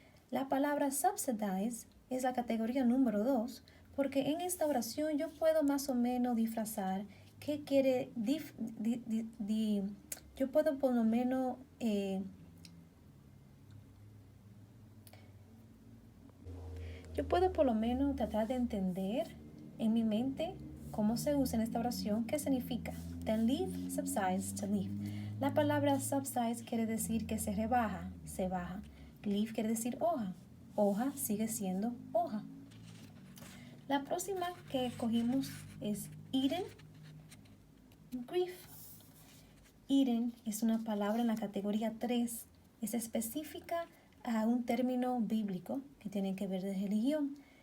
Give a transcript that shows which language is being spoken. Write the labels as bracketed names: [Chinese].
[Spanish] La palabra subsidize es la categoría número 2 porque en esta oración yo puedo más o menos disfrazar qué quiere, yo puedo por lo menos tratar de entender en mi mente cómo se usa en esta oración, qué significa. [English] Then leaf subsides to leaf. [Spanish] La palabra subsides quiere decir que se rebaja, se baja. Leaf quiere decir hoja. Hoja sigue siendo hoja. La próxima que cogimos es Eden, grief. Eden es una palabra en la categoría 3. Es específica a un término bíblico que tiene que ver de religión.